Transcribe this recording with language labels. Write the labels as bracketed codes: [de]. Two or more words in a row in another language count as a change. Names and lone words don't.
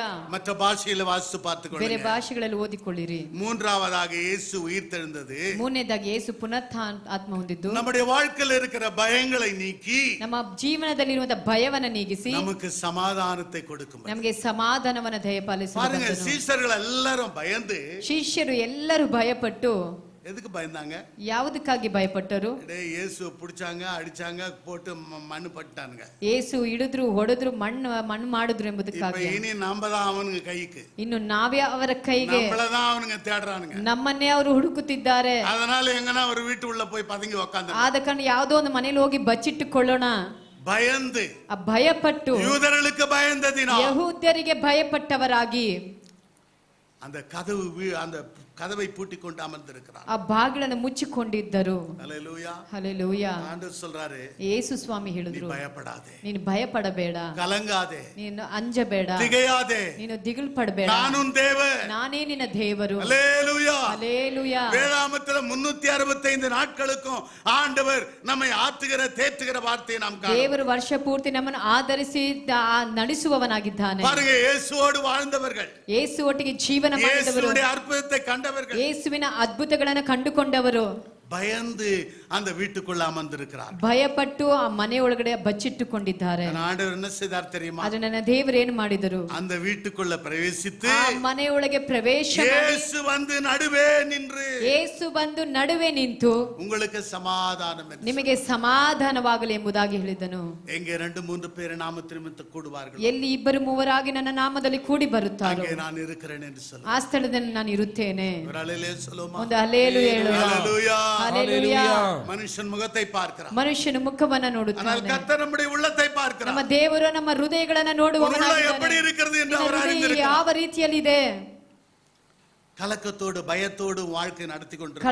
[ta] மற்ற பாஷையில வாசித்து [kn] ಬೇರೆ [ta] பார்த்துக்கொள்ளுங்க. [kn] ಭಾಷೆಗಳಲ್ಲಿ ಓದಿಕೊಳ್ಳಿರಿ. [ta] மூன்றாவதாக இயேசு உயிர்த்தெழுந்தது [kn] ಮೂರನೇದಾಗಿ ಯೇಸು ಆತ್ಮ ಹೊಂದಿದ್ದು [ta] நம்முடைய வாழ்க்கையில் இருக்கிற பயங்களை நீக்கி [kn] ನಮ್ಮ ಜೀವನದಲ್ಲಿರುವಂತಹ ಭಯವನ್ನ ನೀಗಿಸಿ [ta] நமக்கு சமாதானத்தை கொடுக்கும். [kn] ನಮಗೆ ಸಮಾಧಾನವನ್ನ [ta] பாருங்க, [kn] ದಯಪಾಲಿಸುವ [ta] சீஷர்கள் எல்லாரும் பயந்து, [kn] ಶಿಷ್ಯರು ಎಲ್ಲರೂ ಭಯಪಟ್ಟು, [ta] எதுக்கு பயந்தாங்க? [kn] ಯಾವುದಕ್ಕಾಗಿ ಭಯಪಟ್ಟರು? [ta] இயேசு பிடிச்சாங்க, அடிச்சாங்க, போட்டு மண்ணு பட்டானுங்க. [kn] ಯೇಸು ಹಿಡಿದ್ರು, ಹೊಡೆದ್ರು, ಮಣ್ಣು ಮಾಡಿದ್ರು [ta] இப்ப [kn] ಎಂಬುದಕ್ಕಾಗಿ. [ta] இனி நம்ம தான் அவனுங்க கைக்கு, [kn] ಇನ್ನು ನಾವೇ ಅವರ ಕೈಗೆ, [ta] நம்மளதான் அவனுங்க தேடுறானுங்க. [kn] ನಮ್ಮನ್ನೇ ಅವರು ಹುಡುಕುತ್ತಿದ್ದಾರೆ. [ta] அதனால எங்கன்னா ஒரு வீட்டு உள்ள போய் பதுங்கி உக்காந்து [kn] ಆದ ಕಾರಣ ಯಾವುದೋ ಒಂದು ಮನೇಲಿ ಹೋಗಿ ಬಚ್ಚಿಟ್ಟುಕೊಳ್ಳೋಣ. [ta] பயந்து, [kn] ಭಯಪಟ್ಟು, [ta] யூதர்களுக்கு பயந்ததினால் [kn] ಯಹೂದ್ಯರಿಗೆ ಭಯಪಟ್ಟವರಾಗಿ [ta] அந்த கதவை பூட்டிக் கொண்டு அமர்ந்திருக்கிறார். [kn] ಆ ಬಾಗಿಲನ್ನು ಮುಚ್ಚಿಕೊಂಡಿದ್ದರು. [ta] ஹல்லேலூயா. [kn] ಹಲ್ಲೆಲೂಯಾ. [ta] ஆண்டவர் சொல்றாரு, [kn] ಯೇಸು ಸ್ವಾಮಿ [ta] நீ [kn] ಹೇಳಿದ್ರು, [ta] பயப்படாதே, [kn] ನೀನು ಭಯಪಡಬೇಡ, [ta] கலங்காதே, [kn] ನೀನು ಅಂಜಬೇಡ, [ta] திகையாதே, [kn] ನೀನು ದಿಗಿಲು ಪಡಬೇಡ, [ta] நானும் தேவன். [kn] ನಾನೇ ನಿನ್ನ ದೇವರು. [ta] ஹல்லேலூயா. [kn] ಹಲ್ಲೆಲೂಯಾ. [ta] வேதாகமத்தில் 365 நாட்களுக்கும் ஆண்டவர் நம்மை ஆத்துகிற தேற்றுகிற வார்த்தையை நாம் காணோம். [kn] ದೇವರು ವರ್ಷ ಪೂರ್ತಿ ನಮ್ಮನ್ನು ಆಧರಿಸಿ ನಡೆಸುವವನಾಗಿದ್ದಾನೆ. [ta] பாருங்க, இயேசுவோடு வாழ்ந்தவர்கள், [kn] ಯೇಸು ಒಟ್ಟಿಗೆ ಜೀವನ ಮಾಡಿದವರು, [ta] இயேசுவுடைய அற்புதத்தை கண்டவர்கள், [kn] ಯೇಸುವಿನ ಅದ್ಭುತಗಳನ್ನು ಕಂಡುಕೊಂಡವರು [ta] பயந்து அந்த வீட்டுக்குள்ள அமர்ந்திருக்கிறார். [kn] ಭಯಪಟ್ಟು ಆ ಮನೆ ಒಳಗಡೆ ಬಚ್ಚಿಟ್ಟುಕೊಂಡಿದ್ದಾರೆ. [ta] ஆண்டவர் என்ன செய்தார் தெரியுமா? [kn] ಆದ್ರೆ ನನ್ನ ದೇವರು ಏನು ಮಾಡಿದರು? [ta] அந்த வீட்டுக்குள்ள பிரவேசித்து [kn] ಆ ಮನೆಯೊಳಗೆ ಪ್ರವೇಶ ಮಾಡಿ, [ta] இயேசு வந்து நடுவே நின்று, [kn] ಯೇಸು ಬಂದು ನಡುವೆ ನಿಂತು [ta] உங்களுக்கு சமாதானம் என்று [kn] ನಿಮಗೆ ಸಮಾಧಾನವಾಗಲಿ ಎಂಬುದಾಗಿ ಹೇಳಿದನು. [ta] எங்கே 2-3 பேர் நாமத்தின் நிமித்தம் கூடுவார்கள், [kn] ಎಲ್ಲಿ ಇಬ್ಬರು ಮೂವರಾಗಿ ನನ್ನ ನಾಮದಲ್ಲಿ ಕೂಡಿ ಬರುತ್ತಾರೋ [ta] அங்கே நான் இருக்கிறேன் என்று சொல்ல. [kn] ಆ ಸ್ಥಳದಲ್ಲಿ ನಾನು ಇರುತ್ತೇನೆ. [ta] ஒரு அல்லேலூயா சொல்லுமா? [kn] ಒಂದು ಹಲ್ಲೆಲೂಯಾ ಹೇಳುವ. [ta] ஹல்லேலூயா. [kn] ಹಲ್ಲೆಲೂಯಾ. [ta] மனுஷன் முகத்தை பார்க்கிறான், [kn] ಮನುಷ್ಯನು ಮುಖವನ್ನ [ta] ஆனால் [kn] ನೋಡುತ್ತಾನೆ, [ta] கர்த்தர் நம்முடைய உள்ளத்தை பார்க்கிறார். [kn] ನಮ್ಮ ದೇವರು ನಮ್ಮ ಹೃದಯಗಳನ್ನ [ta] உன் உள்ளம் எப்படி [kn] ನೋಡುವವನಾಗಿದ್ದಾನೆ. [ta] இருக்கிறது என்று [kn] ನಿನ್ನ [ta] அவர் [kn] ಹೃದಯ [ta] அறிந்திருக்கிறார். [kn] ಯಾವ ರೀತಿಯಲ್ಲಿದೆ? [ta] கலக்கத்தோடு பயத்தோடு வாழ்க்கை நடத்தி கொண்டிருக்கிறார்.